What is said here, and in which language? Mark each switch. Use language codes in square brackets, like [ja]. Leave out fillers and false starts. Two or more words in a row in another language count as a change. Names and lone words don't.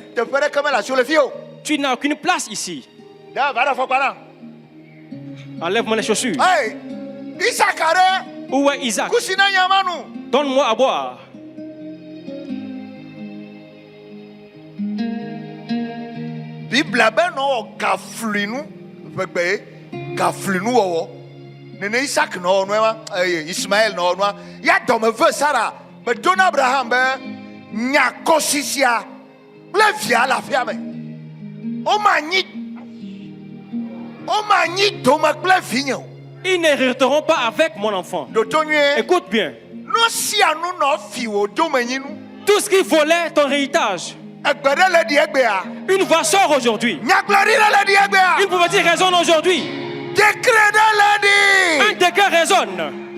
[fr] Tu n'as aucune place ici. Enlève-moi les chaussures. Où est Isaac? Donne-moi à boire. [ee] Bible no gaflinu begbe gaflinu wo nene Isaac no Ismaël no ya dome ve Sarah be don Abraham be nya kosisia le via la fiame o mani dome ple vigno. [fr] Ils n'hériteront pas avec mon enfant. Écoute bien. Tout ce qui volait ton héritage. Une voix sort aujourd'hui. Une prophétie résonne aujourd'hui. Un décret résonne.